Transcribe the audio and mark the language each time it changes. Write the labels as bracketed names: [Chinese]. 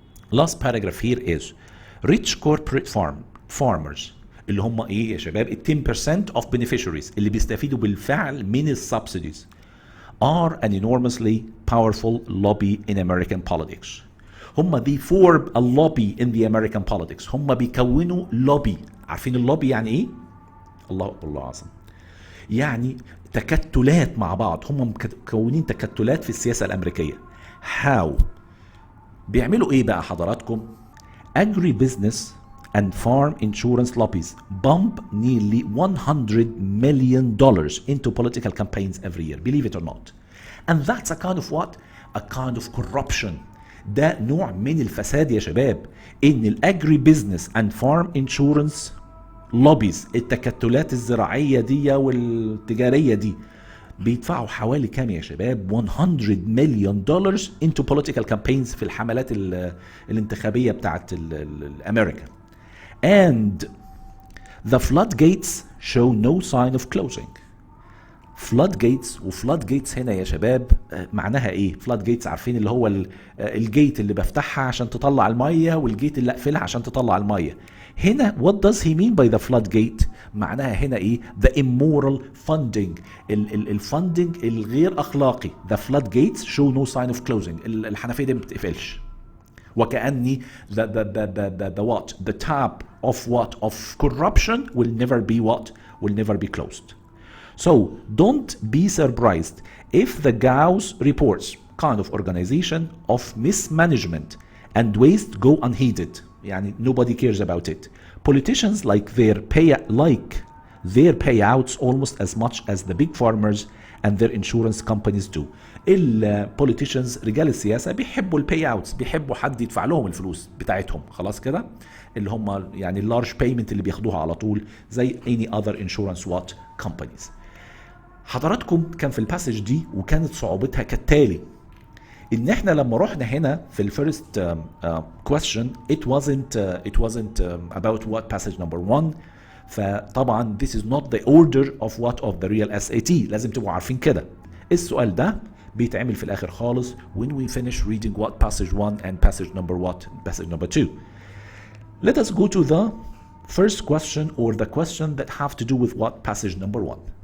[English] last paragraph here is rich corporate farmers [Arabic] اللي هم ايه يا شباب؟ [English] 10% of beneficiaries [Arabic] اللي بيستفيدوا بالفعل من السبسيديز [English] are an enormously powerful lobby in American politics. هم they form a lobby in the American politics. [Arabic] هم بيكونوا lobby. عارفين اللوبي يعني ايه؟ الله أعظم. يعني تكتلات مع بعض، هم مكونين تكتلات في السياسة الأمريكية. [English] How؟ [Arabic] بيعملوا ايه بقى حضراتكم؟ [English] Agribusiness and farm insurance lobbies pump nearly $100 million into political campaigns every year, believe it or not. And that's a kind of what? A kind of corruption. [Arabic] ده نوع من الفساد يا شباب، ان الاجري بيزنس اند فارم انشورنس لوبيز، التكتلات الزراعية دي والتجارية دي، بيدفعوا حوالي كام يا شباب؟ [English] $100 million into political campaigns [Arabic] في الحملات الانتخابية بتاعت الأمريكا. [English] And the floodgates show no sign of closing. [Arabic] flood gates. وفلاد جيتس هنا يا شباب معناها ايه؟ فلاد جيتس عارفين اللي هو الجيت اللي بفتحها عشان تطلع الميه والجيت اللي اقفلها عشان تطلع الميه. [English] هنا what does he mean by the floodgate؟ [Arabic] معناها هنا ايه؟ [English] the immoral funding، [Arabic] الفندنج الغير اخلاقي. [English] the floodgates show no sign of closing، [Arabic] الحنفيه دي ما بتقفلش. [English] وكأني the what? the tap of what? of corruption will never be what? will never be closed. So don't be surprised if the Gauss reports kind of organization of mismanagement and waste go unheeded. يعني nobody cares about it. Politicians like their payouts almost as much as the big farmers and their insurance companies do. [Arabic] البوليتيشنز رجال السياسه بيحبوا الباي اوتس، بيحبوا حد يدفع لهم الفلوس بتاعتهم، خلاص كده، اللي هم يعني اللارج بيمنت اللي بياخدوها على طول زي [English] any other insurance what companies. [Arabic] حضراتكم كان في الباسج دي وكانت صعوبتها كالتالي، ان احنا لما رحنا هنا في الفيرست question [English] it wasn't about what passage number 1. فطبعا this is not the order of what of the real SAT، [Arabic] لازم تبقوا عارفين كده. السؤال ده بيتعمل في الاخر خالص [English] when we finish reading what passage 1 and passage number what passage number 2. Let us go to the first question or the question that have to do with what passage number 1.